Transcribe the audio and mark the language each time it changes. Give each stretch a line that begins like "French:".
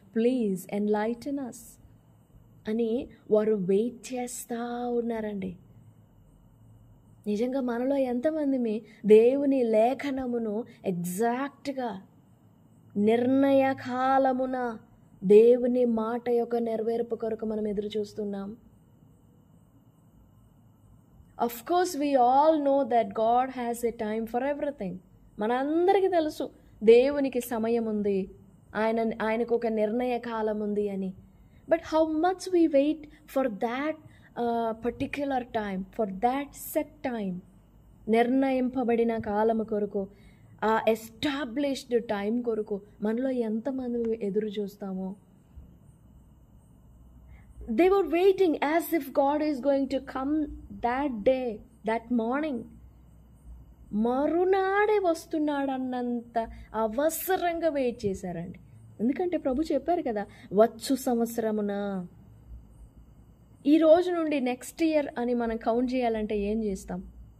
English: please enlighten us
Telugu: అని వారు wait చేస్తూ ఉన్నారండి. నిజంగా మనలో ఎంతమంది దేవుని లేఖనమును ఎగ్జాక్ట్గా నిర్ణయకాలమున దేవుని మాట యొక్క నెరవేర్పు కొరకు మనం ఎదురు చూస్తున్నాం?
English: Of course, we all know that God has a time for everything.
Telugu: మనందరికీ తెలుసు దేవునికి సమయం ఉంది, ఆయనకు ఒక నిర్ణయ కాలం ఉంది అని.
English: but how much we wait for that particular time, for that set time,
Telugu: నిర్ణయింపబడిన కాలము కొరకు, ఆ ఎస్టాబ్లిష్డ్ టైం కొరకు మనలో ఎంతమంది ఎదురు చూస్తామో?
English: They were waiting as if God is going to come that day, that morning.
Telugu: మరునాడే వస్తున్నాడన్నంత అవసరంగా వెయిట్ చేశారండి. ఎందుకంటే ప్రభు చెప్పారు కదా, వచ్చు సంవత్సరమున. ఈ రోజు నుండి నెక్స్ట్ ఇయర్ అని మనం కౌంట్ చేయాలంటే ఏం చేస్తాం?